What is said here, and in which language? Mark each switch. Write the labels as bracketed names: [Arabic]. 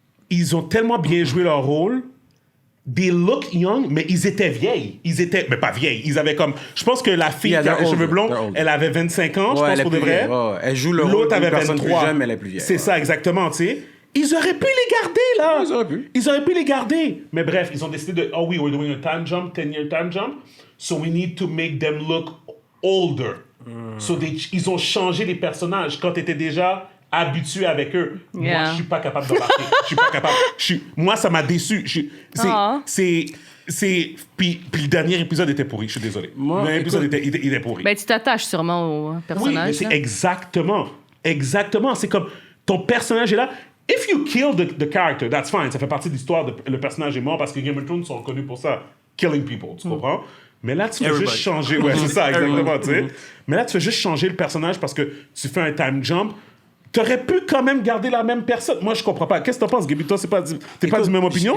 [French] Ils ont tellement bien joué leur rôle. [English] They look young, [French] mais ils étaient vieilles. Mais pas vieilles. Ils avaient comme... Je pense que la fille qui a les cheveux blonds, elle avait 25 ans, je pense, pour de vrai. Elle joue le rôle d'une personne plus jeune, mais elle est plus vieille. C'est ça, exactement, tu sais. Ils auraient pu les garder, là. Ils auraient pu les garder. Mais bref, ils ont décidé de... Oh oui, [English] we're doing a time jump, 10-year time jump. So we need to make them look older. [French] So ils ont changé les personnages quand t'étais déjà... habitué avec eux. [English] Yeah. [French] Moi, je suis pas capable d'embarquer. Je suis pas capable. Moi, ça m'a déçu. Puis le dernier épisode était pourri. Je suis désolé. Le dernier épisode était pourri. Ben, tu t'attaches sûrement au personnage. Oui, mais c'est exactement. C'est comme ton personnage est là. [English] If you kill the character, that's fine. [French] Ça fait partie de l'histoire. Le personnage est mort parce que Game of Thrones sont connus pour ça. [English] Killing people. [French] Tu comprends? Mais là, tu fais juste changer. Ouais, c'est ça, exactement. Tu sais. Mais là, tu fais juste changer le personnage parce que tu fais un time jump. T'aurais pu quand même garder la même personne. Moi, je comprends pas. Qu'est-ce que t'en penses, Gaby? Toi, t'es pas du même opinion?